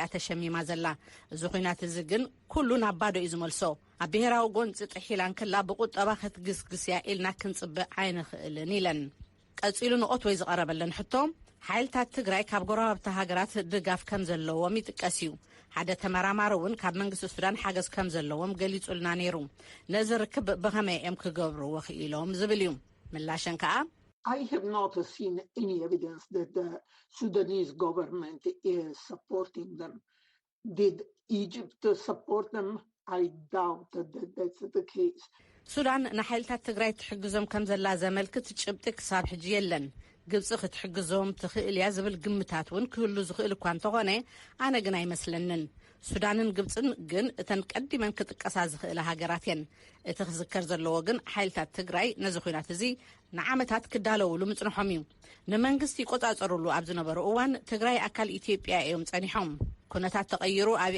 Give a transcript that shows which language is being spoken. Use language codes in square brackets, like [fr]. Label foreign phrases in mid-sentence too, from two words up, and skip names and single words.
[ti] ተሸሚማ ዘላ። እዚ ኩናት እዚ ግን ኩሉ ናብ ባዶ እዩ ዝመልሶ። ኣብ ብሄራዊ ጎንፂ ጥሒላን ከላ ብቁጠባ ክትግስግስያ ኢልና ክንጽብቕ ኣይንኽእልን ኢለን። ቀፂሉ ንኦትዌይ ዝቐረበለን ሕቶ ሓይልታት ትግራይ ካብ ጎረባብቲ ሃገራት ድጋፍ ከም ዘለዎም ይጥቀስ እዩ። ሓደ ተመራማሪ እውን ካብ መንግስቲ ሱዳን ሓገዝ ከም ዘለዎም ገሊጹልና ነይሩ። ነዚ ርክብ ብኸመይ እዮም ክገብርዎ ክኢሎም ዝብል እዩ። ምላሸን ከዓ [en] I have not seen any evidence that the Sudanese government is supporting them. Did Egypt support them? I doubt that that's the case. [ti] ሱዳን ንሓይልታት ትግራይ ትሕግዞም ከም ዘላ ዘመልክት ጭብጢ ክሳብ ሕጂ የለን። ግብፂ ክትሕግዞም ትኽእል እያ ዝብል ግምታት እውን ክህሉ ዝኽእል እኳ እንተኾነ ኣነ ግን ኣይመስለንን። ሱዳንን ግብፅን ግን እተን ቀዲመን ክጥቀሳ ዝኽእል ሃገራት እየን። እቲ ክዝከር ዘለዎ ግን ሓይልታት ትግራይ ነዚ ኩናት እዚ ንዓመታት ክዳለውሉ ምጽንሖም እዩ። ንመንግስቲ ይቆጻጸሩሉ ኣብ ዝነበሩ እዋን ትግራይ ኣካል ኢትዮጵያ እዮም ጸኒሖም። ኩነታት ተቐይሩ ኣብይ